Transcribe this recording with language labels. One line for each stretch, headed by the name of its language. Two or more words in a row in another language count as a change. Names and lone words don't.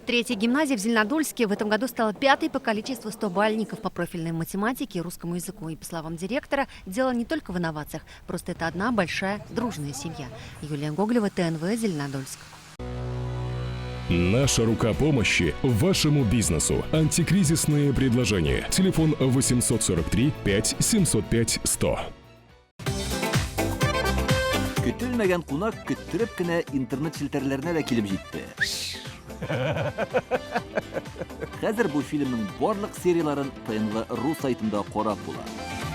Russian: Третья гимназия в Зеленодольске в этом году стала 5-й по количеству 100-бальников по профильной математике и русскому языку. И, по словам директора, дело не только в инновациях. Просто это одна большая дружная семья. Юлия Гоголева, ТНВ, Зеленодольск. Наша рука помощи вашему бизнесу. Антикризисные предложения. Телефон 843 5 705 100.
Tatar: Көтелмәгән кунак көттөреп кенә интернет челтәрләренә дә килеп җитте. Хәзер бу фильмның барлык серияларын ТНВ.ру сайтында карап була.